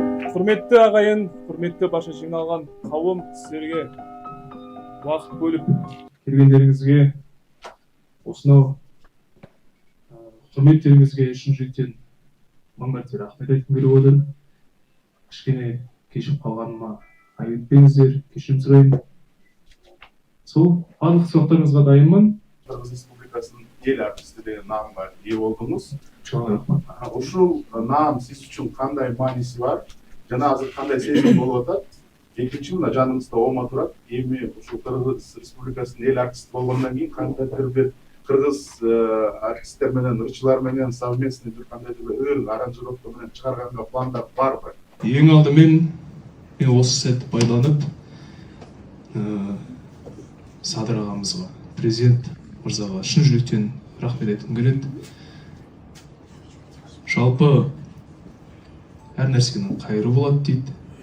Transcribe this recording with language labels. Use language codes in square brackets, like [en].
[kk] Құрметті ағайын, құрметті барша жиналған қауым, сіздерге уақыт бөліп келгендеріңізге, осынау құрметтеріңізге шын жүректен мың мәрте рахмет айтқым келіп отыр. Кішкене кешіп қалғаныма айып етпеңіздер, кешірім сұраймын. Сол барлық сұрақтарыңызға дайынмын. Қырғыз Республикасының ел артисті деген намға ие болдыңыз. [ky] Чоң рахмат. Ушул наам сиз үчүн кандай мааниси бар? Жана азыр кандай сезим болуп атат? Экинчи мына жаныңызда ома турат. Эми ушул Кыргыз Республикасынын эл артисти болгондон кийин кандайдыр бир кыргыз артисттер менен, ырчылар менен совместный бир кандайдыр бир ыр аранжировка менен чыгарганга пландар барбы? [kk] Ең алдымен мен осы сәтті пайдаланып Садыр ағамызға, президент мырзаға шын жүректен рахмет айтқым келеді. Жалпы әр нәрсенің қайыры болады дейді.